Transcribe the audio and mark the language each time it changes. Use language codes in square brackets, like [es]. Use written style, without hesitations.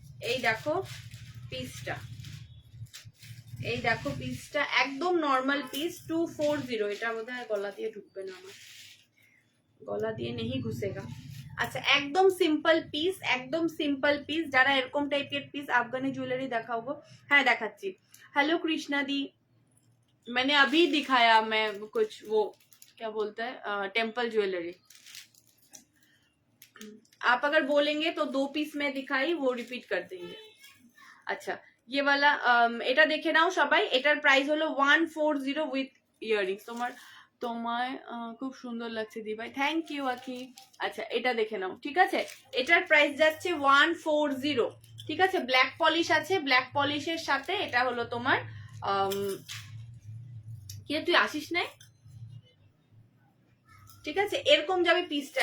[bn] এই দেখো পিসটা, এই দেখো পিসটা একদম নর্মাল পিস 240, এটা বোধহয় গলা দিয়ে ঢুকবে না, আমার গলা দিয়ে [hi] নেই ঘুষেগা। [bn] আচ্ছা একদম সিম্পল পিস, একদম সিম্পল পিস, যারা এরকম টাইপের পিস আফগানি জুয়েলারি দেখাবো, হ্যাঁ দেখাচ্ছি। [hi] हेलो कृष्णा दी, मैंने अभी दिखाया मैं कुछ वो क्या बोलते हैं टेम्पल ज्वेलरी, आप अगर बोलेंगे तो 2 पीस में दिखाई, वो रिपीट कर देंगे। अच्छा ये वाला [bn] এটা দেখে নাও সবাই, এটার প্রাইস হলো 140 উইথ ইয়াররিংস। তোমায় খুব সুন্দর লাগছে দি ভাই, থ্যাংক ইউ আখি। আচ্ছা এটা দেখে নাও, ঠিক আছে, এটার প্রাইস যাচ্ছে 140, ঠিক আছে। ব্ল্যাক পলিশ আছে, ব্ল্যাক পলিশের সাথে এটা হলো তোমার কি, তুই আসিস নাই, ঠিক আছে, এরকম যাবে পিসটা।